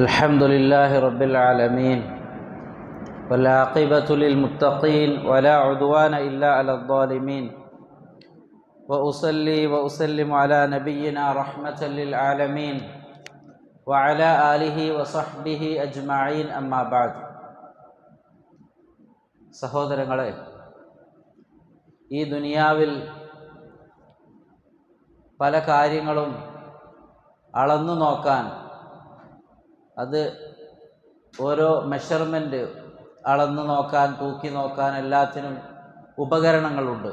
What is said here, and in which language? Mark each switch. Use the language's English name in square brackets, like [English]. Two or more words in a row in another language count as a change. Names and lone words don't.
[Arabic] الحمد لله رب العالمين والعاقبة للمتقين ولا عدوان إلا على الظالمين وأصلي وأسلم على نبينا رحمة للعالمين وعلى آله وصحبه أجمعين أما بعد. [Malayalam] സഹോദരങ്ങളെ, ഈ ദുനിയാവിൽ പല കാര്യങ്ങളും അളന്നു നോക്കാൻ, അത് ഓരോ മെഷർമെൻറ്റ് അളന്നു നോക്കാൻ, തൂക്കി നോക്കാൻ എല്ലാത്തിനും ഉപകരണങ്ങളുണ്ട്.